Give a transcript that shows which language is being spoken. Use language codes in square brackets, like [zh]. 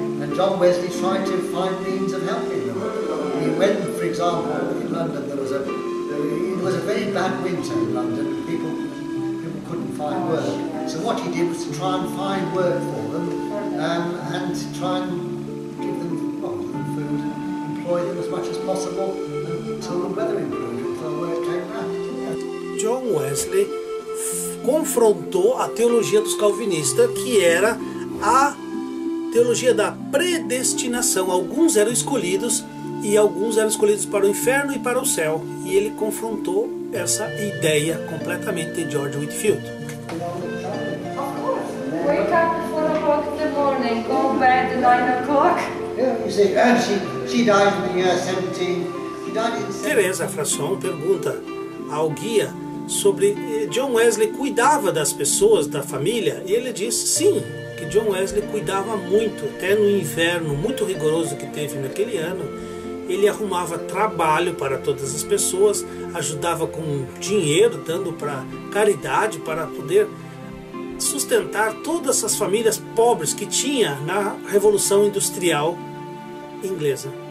[en] And John Wesley tried to find means of helping them. When, for example, in London it was a very bad winter in London. People couldn't find work. So what he did was to try and find work for them and to try and give them food and employ them as much as possible until the weather improved, until work came around. [pt] John Wesley confrontou a teologia dos calvinistas, que era a teologia da predestinação. Alguns eram escolhidos e alguns eram escolhidos para o inferno e para o céu. E ele confrontou essa ideia completamente de George Whitefield. [en] Wake up 4 o'clock in the morning, go to bed 9 o'clock. Yeah, you see, she died in the year 17. [pt] Teresa Frasson pergunta ao guia sobre John Wesley cuidava das pessoas, da família, e ele diz sim, que John Wesley cuidava muito, até no inverno muito rigoroso que teve naquele ano. ele arrumava trabalho para todas as pessoas, ajudava com dinheiro, dando para caridade, para poder sustentar todas essas famílias pobres que tinha na Revolução Industrial inglesa.